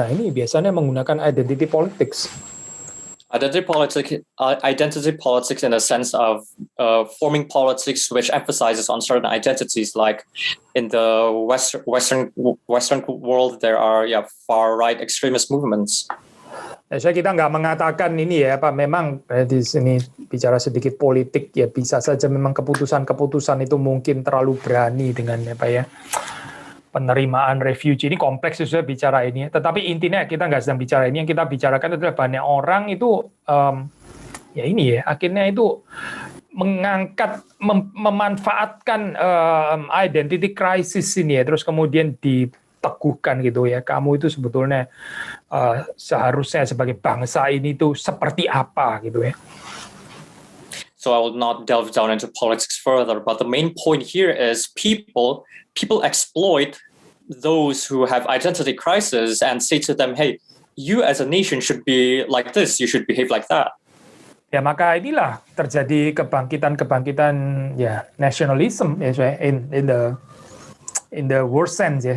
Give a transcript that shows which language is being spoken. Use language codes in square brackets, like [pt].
[id] Nah ini biasanya menggunakan identity politics. [en] Identity politics in the sense of forming politics which emphasizes on certain identities, like in the Western world there are far right extremist movements. [id] Saya kita nggak mengatakan ini ya Pak, memang di sini bicara sedikit politik ya, bisa saja memang keputusan itu mungkin terlalu berani dengan apa ya penerimaan refugee, ini kompleks sudah bicara ini, tetapi intinya kita nggak sedang bicara ini, yang kita bicarakan adalah banyak orang itu ya ini ya akhirnya itu mengangkat memanfaatkan identity crisis ini ya, terus kemudian diteguhkan gitu ya, kamu itu sebetulnya seharusnya sebagai bangsa ini tuh seperti apa gitu ya. [en] So I will not delve down into politics further, but the main point here is people exploit those who have identity crisis and say to them, hey, you as a nation should be like this, you should behave like that. [id] Ya, maka inilah terjadi kebangkitan ya nationalism ya, [en] in the worst sense [id] ya.